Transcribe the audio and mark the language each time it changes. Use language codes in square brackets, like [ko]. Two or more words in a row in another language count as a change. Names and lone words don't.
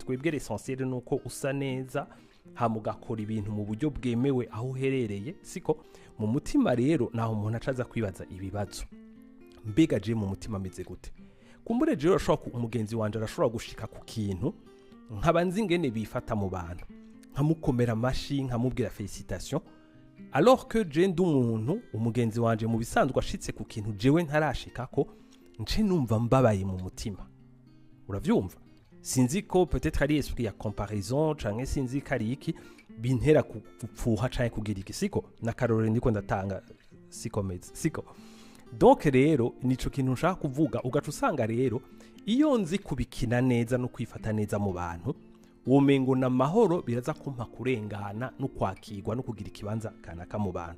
[rn] Twebwe l'essentiel nuko usa neza, hamugakora ibintu mu buryo bwemewe aho uherereye, siko mu mutima. Rero naho umuntu acaza kwibaza ibibazo, mbega je mu mutima ameze gute? Kumbure je urashobora umugenzi wanje arashobora gushika ku kintu nkabanzi ingene bifata mu bantu, nkamukomera amashi, nkamubwira félicitations, [fr] alors que [rn] je ndi umuntu umugenzi wanje mu bisanzwe ashitse ku kintu jewe ntarashika ko nce numva mbabaye mu mutima. Uravyumva? sinzi ko peut-être ari esprit ya comparaison canke sinzi kari iki bintera kupfuha canke kugira iki siko nakarore ndiko ndatanga sikomeze siko. Donc rero nico kintu nshaka kuvuga ugaca usanga rero iyo nzi kubikina neza no kwifata neza mu bantu womengo na mahoro biraza kumpa kurengana no kwakirwa no kugira ikibanza kanaka mu bantu.